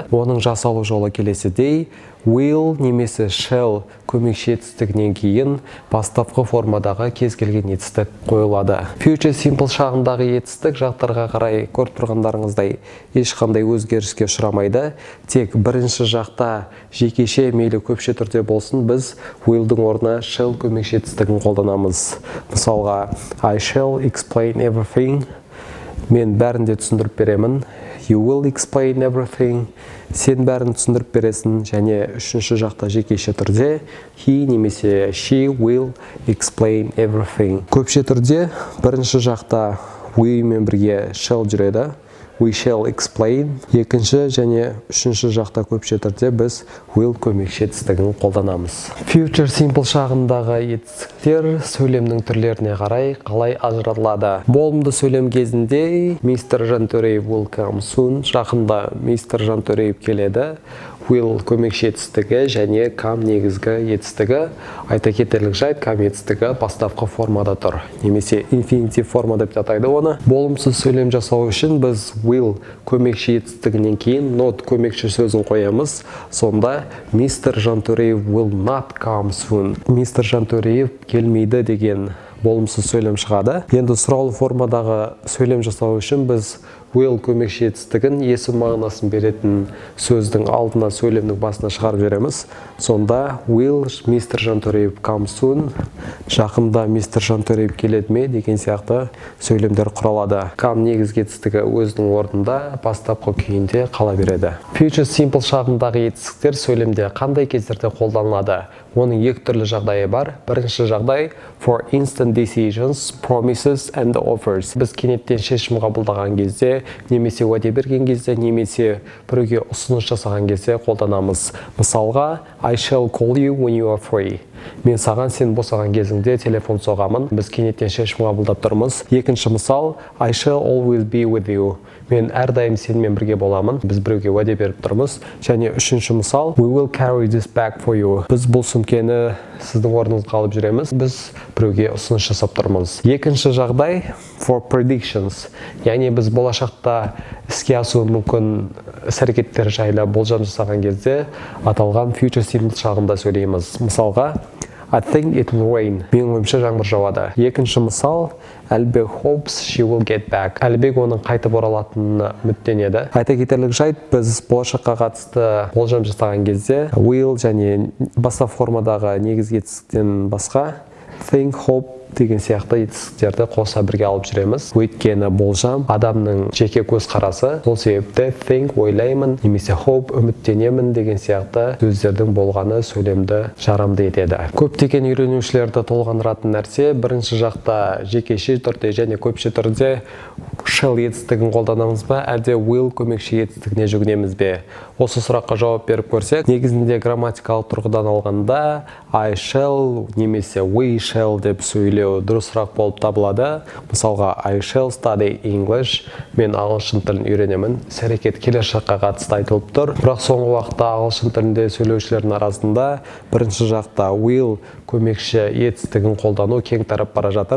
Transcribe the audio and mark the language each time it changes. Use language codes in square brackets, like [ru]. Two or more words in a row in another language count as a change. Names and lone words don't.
[kk] Оның жасалу жолы келесідей: will немесе shall көмекші етістігінен кейін бастапқы формадағы кез келген етістік қойылады. [en] Future simple [kk] шағындағы етістік жақтарға қарай көріп тұрғандарыңыздай ешқандай өзгеріске ұшырамайды. Тек бірінші жақта жекеше мейлі көпше түрде болсын, біз willдің орнына shall көмекші етістігін қолданамыз. Мысалға, [en] I shall explain everything. [kk] Мен бәрін де түсіндіріп беремін. [en] You will explain everything. [kk] Сен бәрін түсіндіріп бересің. Және үшінші жақта жекеше түрде he немесе [en] she will explain everything. [kk] Көпше түрде бірінші жақта we мен бірге shall жүреді. [en] We shall explain. [kk] Екінші және үшінші жақта көпше түрде біз will көмекші етістігін қолданамыз. [en] Future simple [kk] шағындағы етістіктер сөйлемнің түрлеріне қарай қалай ажыратылады? Болымды сөйлем кезінде Мистер Жантөреев [en] will come soon. [kk] Жақында Мистер Жантөреев келеді. Will көмекші етістігі және come негізгі етістігі. Айта кетерлік жайт, come етістігі бастапқы формада тұр, немесе infinitive форма деп атайды оны. Болымсыз сөйлем жасау үшін біз will көмекші етістігінен кейін not көмекші сөзін қоямыз. [en] Сонда Мистер Жантөреев will not come soon. [kk] Мистер Жантөреев келмейді деген болымсыз сөйлем шығады. Енді сұраулы формадағы сөйлем жасау үшін біз will көмекші етістігін есім мағынасын беретін сөздің алдына сөйлемнің басына шығарып жібереміз. [en] Сонда will Мистер Жантөреев come soon, [kk] жақында Мистер Жантөреев келеді ме деген сияқты сөйлемдер құралады. Come негізгі етістігі өзінің орнында бастапқы күйінде қала береді. [en] Future simple [kk] шағындағы етістіктер сөйлемде қандай кездерде қолданылады? Оның екі түрлі жағдайы бар. Бірінші жағдай [en] for instant decisions, promises and offers. [kk] Біз кенеттен шешім қабылдаған кезде, немесе уәде берген кезде, немесе біреуге ұсыныс жасаған кезде қолданамыз. Мысалға, [en] I shall call you when you are free. [kk] Мен саған сен босаған кезіңде телефон соғамын. Біз кенеттен шешім қабылдап тұрмыз. Екінші мысал, [en] I shall always be with you. [kk] Мен әрдайым сенімен бірге боламын. Біз біреуге уәде беріп тұрмыз. Және үшінші мысал, [en] we will carry this bag for you. [kk] Біз бұл сөмкені сіздің орныңызға алып жүреміз. Біз біреуге ұсыныс жасап тұрмыз. Екінші жағдай [en] for predictions. [kk] Яғни біз болашақта іске асуы мүмкін іс-әрекеттер жайлы болжам жасаған кезде аталған [en] future simple [kk] шағында сөйлейміз. Мысалға, [en] I think it will rain. [kk] Менің ойымша жаңбыр жауады. Екінші мысал, [en] Әлібек hopes she will get back. [kk] Әлібек оның қайтып оралатынына үміттенеді. Айта кетерлік жайт, біз болашаққа қатысты болжам жасаған кезде will және бастапқы формадағы негізгі етістіктен басқа [en] think, hope [kk] деген сияқты етістіктерді қоса бірге алып жүреміз. Өйткені болжам адамның жеке көзқарасы. Сол себепті think ойлаймын немесе hope үміттенемін деген сияқты сөздердің болғаны сөйлемді жарамды етеді. Көптеген үйренушілерді толғандыратын нәрсе бірінші жақта жекеше түрде және көпше түрде shall етістігін қолданамыз ба, әлде will көмекші етістігіне жүгінеміз бе? Осы сұраққа жауап беріп көрсек, негізінде грамматикалық тұрғыдан алғанда [en] I shall [kk] немесе [en] we shall [kk] деп сөйлеу дұрысырақ болып табылады. Мысалға, [en] I shall study English. [kk] Мен ағылшын тілін үйренемін. Іс-әрекет келешекке қатысты айтылып тұр. Бірақ соңғы уақытта ағылшын тілінде сөйлеушілердің арасында бірінші жақта will көмекші етістігін қолдану кең тарап бара жатыр.